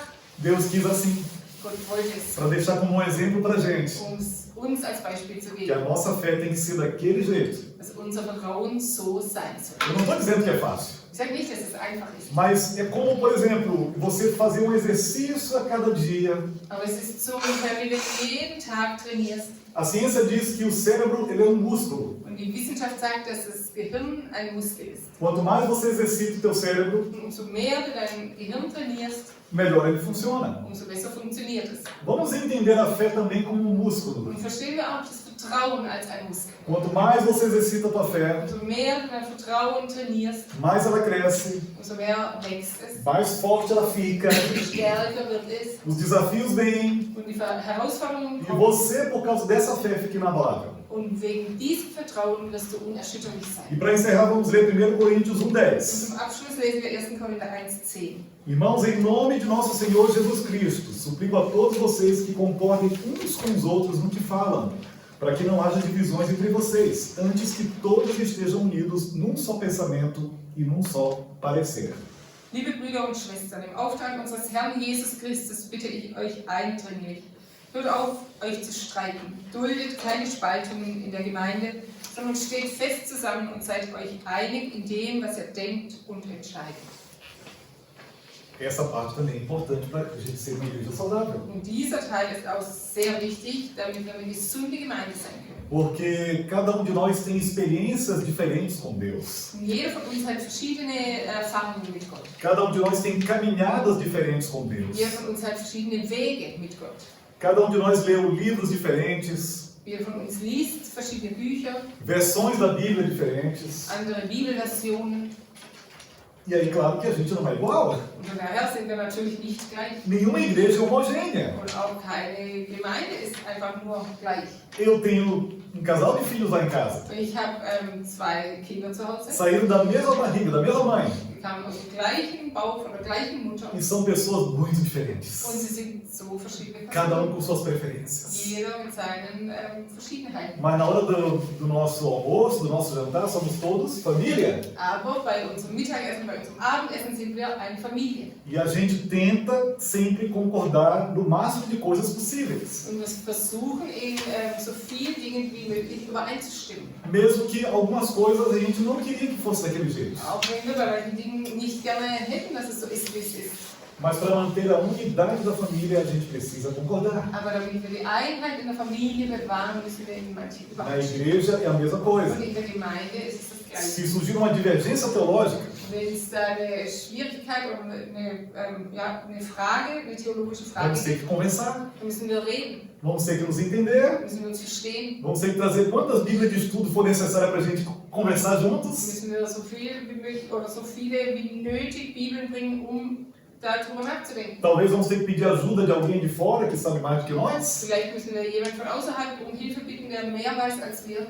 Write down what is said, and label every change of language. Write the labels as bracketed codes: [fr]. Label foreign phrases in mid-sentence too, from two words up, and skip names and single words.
[pt] Deus quis assim, [de] Gott wollte es, [pt] para deixar como um exemplo para gente. [de] um es uns als Beispiel zu [pt] Que a [de] geben, [pt] nossa fé tem que ser daquele jeito. [de] dass unser Vertrauen so sein soll. [pt] Eu não estou dizendo que é fácil. [de] Ich sage nicht, dass es einfach ist, [pt] Mas é como, por exemplo, você fazer um exercício a cada dia. [de] aber es ist so ungefähr, wie wenn du jeden Tag trainierst. [pt] A ciência diz que o cérebro ele é um músculo. [de] Und die Wissenschaft sagt, dass das Gehirn ein Muskel ist. [pt] Quanto mais você exercita o teu cérebro, [de] Und umso mehr du dein Gehirn trainierst, [pt] melhor ele funciona. [de] umso besser funktioniert es. [pt] Vamos entender a fé também como um músculo. [de] Und verstehen wir auch das Vertrauen als ein Muskel. [pt] Quanto mais você exercita a tua fé, [de] Umso mehr du dein Vertrauen trainierst, [pt] mais ela cresce, [de] umso mehr wächst es, [pt] mais forte ela fica, [de] stärker wird es [pt] os desafios vêm, [de] und die Herausforderungen [pt] e [de] kommen. [pt] você, por causa dessa fé, fica inabalável. [de] Und wegen diesem Vertrauen wirst du unerschütterlich [pt] E [de] sein. [pt] para encerrar, vamos ler 1 Coríntios [de] Und [pt] 1,10. [de] zum Abschluss lesen wir 1. Korinther 1,10. [pt] Irmãos, em nome de nosso Senhor Jesus Cristo, suplico a todos vocês que concordem uns com os outros no que falam, para que não haja divisões entre vocês, antes que todos estejam unidos num só pensamento e num só parecer. [de] Liebe Brüder und Schwestern, im Auftrag unseres Herrn Jesus Christus bitte ich euch eindringlich, hört auf, euch zu streiten, duldet keine Spaltungen in der Gemeinde, sondern steht fest zusammen und seid euch einig in dem, was ihr denkt und entscheidet. [pt] Essa parte também é importante para a gente ser uma igreja saudável. [de] Und dieser Teil ist auch sehr wichtig, damit wir eine gesunde Gemeinde sein können. [pt] Porque cada de nós tem experiências diferentes com Deus. [de] Und jeder von uns hat verschiedene Erfahrungen mit Gott. [pt] Cada de nós tem caminhadas diferentes com Deus. [de] Jeder von uns hat verschiedene Wege mit Gott. [pt] Cada de nós leu livros diferentes, [de] Jeder von uns liest verschiedene Bücher, [pt] versões da Bíblia diferentes. [de] andere Bibelversionen. [pt] E aí, claro que a gente não é igual. [de] Und daher sind wir natürlich nicht gleich. [pt] Nenhuma igreja é homogênea. [de] Und auch keine Gemeinde ist einfach nur gleich. [pt] Eu tenho um casal de filhos lá em casa. [de] Ich habe 2 Kinder zu Hause. [pt] Saíram da mesma barriga, da mesma mãe. [de] Die kamen aus dem gleichen Bauch von der gleichen Mutter. [pt] E são pessoas muito [de] Und [pt] diferentes. [de] sie sind so verschiedene [pt] Cada [de] Personen. [pt] com suas preferências. [de] Jeder mit seinen Verschiedenheiten. [pt] Mas na hora do nosso almoço, do nosso jantar, somos todos família. [de] Aber bei unserem Mittagessen, bei unserem Abendessen sind wir eine Familie. [pt] E a gente tenta sempre concordar no máximo de coisas possíveis. [de] Und wir versuchen in so vielen Dingen wie möglich übereinzustimmen. [pt] Mesmo que algumas coisas a gente não queria que fosse daquele jeito. [de] Auch wenn wir bei manchen Dingen nicht gerne hätten, dass es so ist, wie es ist. [pt] Mas para manter a unidade da família, a gente precisa concordar. [de] Aber damit wir die Einheit in der Familie bewahren, müssen wir in manchen [pt] Na [de] übereinstimmen. [pt] igreja é a mesma coisa. [de] Und in der Gemeinde ist es das Gleiche. [pt] Se surgir uma divergência teológica, [de] Wenn es da eine Schwierigkeit oder eine Frage, eine theologische Frage [pt] vamos ter [de] gibt, [pt] que conversar, [de] dann müssen wir reden, [pt] vamos ter que nos entender, [de] müssen wir uns verstehen, [pt] vamos ter que trazer quantas Bíblias de estudo for necessária para a gente conversar juntos. [de] müssen wir so viel wie möglich oder so viele wie nötig Bibeln bringen, um darüber nachzudenken. [pt] Talvez vamos ter que pedir ajuda de alguém de fora que sabe mais do que nós. [de] Vielleicht müssen wir jemanden von außerhalb um Hilfe bitten, der mehr weiß als wir.